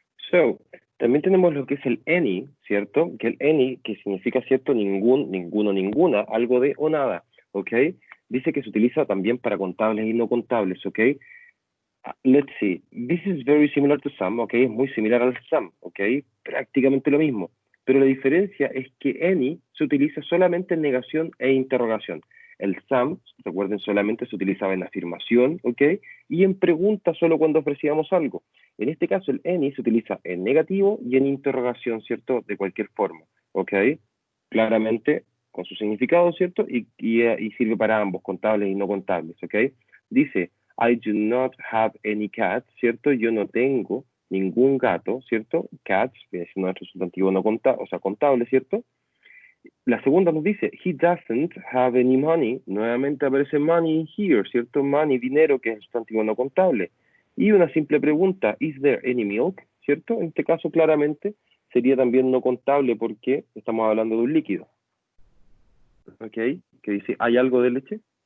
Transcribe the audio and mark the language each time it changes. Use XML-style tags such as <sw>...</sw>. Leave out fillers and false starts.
<es>So, también tenemos lo que es el any, ¿cierto? Que el any, que significa, ¿cierto? Ningún, ninguno, ninguna, algo de o nada, ¿ok? Dice que se utiliza también para contables y no contables, ¿ok?</es> <en>Let's see, this is very similar to SAM, ¿ok?</en> <es>Es muy similar al SAM, ¿ok? Prácticamente lo mismo. Pero la diferencia es que any se utiliza solamente en negación e interrogación. El SAM, recuerden, solamente se utilizaba en afirmación, ¿ok? Y en pregunta solo cuando ofrecíamos algo. En este caso, el any se utiliza en negativo y en interrogación, ¿cierto? De cualquier forma, ¿ok? Claramente con su significado, ¿cierto? Y sirve para ambos, contables y no contables, ¿ok? Dice,</es> <en>I do not have any cats, ¿cierto?</en> <es>Yo no tengo ningún gato, ¿cierto? Cats, viene siendo nuestro sustantivo no contable, o sea, contable, ¿cierto? La segunda nos dice,</es> <en>he doesn't have any money.</en> <es>Nuevamente aparece money here, ¿cierto? Money, dinero, que es el sustantivo no contable. Y una simple pregunta,</es> <en>is there any milk?</en> <es>¿Cierto? En este caso, claramente, sería también no contable porque estamos hablando de un líquido. ¿Ok? Que dice, ¿hay algo de leche?</es>